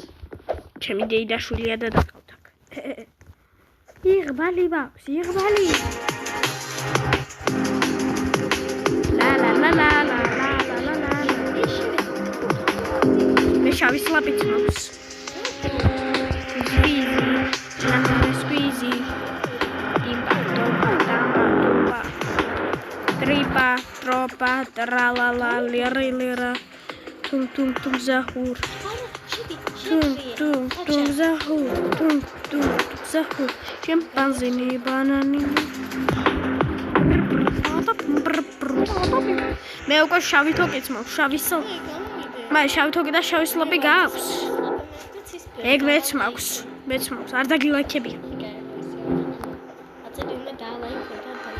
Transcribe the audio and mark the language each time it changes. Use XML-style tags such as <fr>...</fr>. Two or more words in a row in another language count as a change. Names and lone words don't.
<ka>ჩემი დეიდაშვილია და დაკავთ აქ. იღბალი ბაქვს, იღბალი. ლა ლა ლა ლა ლა ლა ლა. მე შავი სლაპიც მაქვს. Squeezy. Timpa, topa, tamba, topa. Tripa, tropa, tralala, lira. Tum, zahur. Tum, zahur. Tum, zahur. Шимпанзини, банани. მე უკვე შავი თოკიც მაქვს, შავი სლ. მაგრამ შავი თოკი და შავი სლოპი გაქვს. ეგ მეც მაქვს. არ დაგილაიქებია. აწები უნდა დაალაიქო და</ka>